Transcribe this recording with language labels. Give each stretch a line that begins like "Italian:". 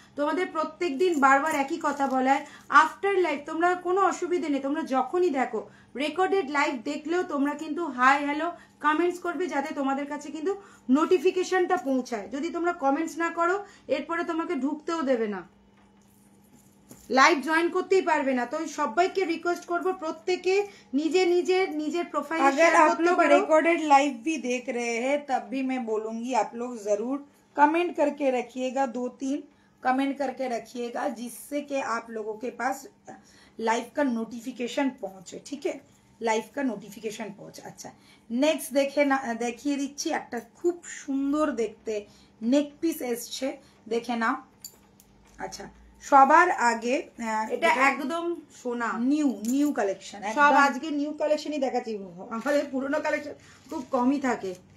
Bangla: তোমাদের প্রত্যেকদিন বারবার একই কথা বলা হয়, আফটার লাইভ তোমরা কোনো অসুবিধা নেই, তোমরা যখনই দেখো রেকর্ডেড লাইভ দেখলেও তোমরা কিন্তু হাই হ্যালো কমেন্টস করবে, যাতে তোমাদের কাছে কিন্তু নোটিফিকেশনটা পৌঁছায়। যদি তোমরা কমেন্টস না করো এরপরে তোমাকে ঢুকতেও দেবে না, লাইভ জয়েন করতেই পারবে না। তো সবাইকে রিকোয়েস্ট করব প্রত্যেকে নিজের प्रोफाइल
Hindi: अगर आप लोग रिकॉर्डेड लाइव भी देख रहे हैं तब भी मैं बोलूंगी आप लोग जरूर कमेंट करके रखिएगा, 2-3 कमेंट करके रखिएगा, जिससे कि आप लोगों के पास लाइव का नोटिफिकेशन पहुंचे। ठीक है, लाइव का नोटिफिकेशन पहुंचे। अच्छा,
Bangla: नेक्स्ट দেখিয়ে দিচ্ছি একটা খুব সুন্দর দেখতে নেক পিস এসছে, দেখে নাও। আচ্ছা, সবার আগে এটা একদম সোনা নিউ কালেকশন, সব আজকে নিউ কালেকশনই দেখাচ্ছি, আমাদের পুরনো কালেকশন খুব কমই থাকে।